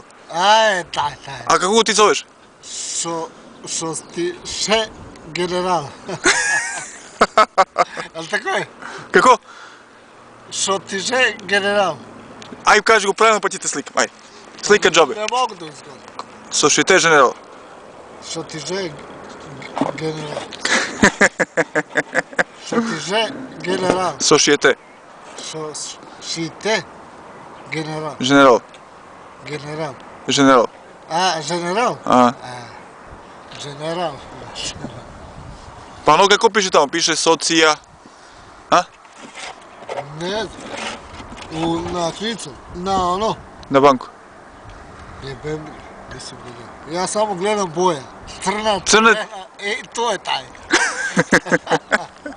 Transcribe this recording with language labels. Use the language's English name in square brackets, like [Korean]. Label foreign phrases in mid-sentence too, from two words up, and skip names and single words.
[Serbian] Taj. A kako ti zoveš? Šostiše general. Ali tako je? Kako? Šostiše general. Aj kaži go pravilno pa ti te slikam, aj. Slika džabe. Ne mogu da uzgledam. Societe General. Šostiše general. Šostiše general. Societe Šostiše general. General. General. General. General? Aha. General. Pa ono kako piše tamo? Piše socija. A? Ne znam. Na kvicu. Na ono. Na banku. Jebem, nisam gledao. Ja samo gledam boja. Crna. To je taj.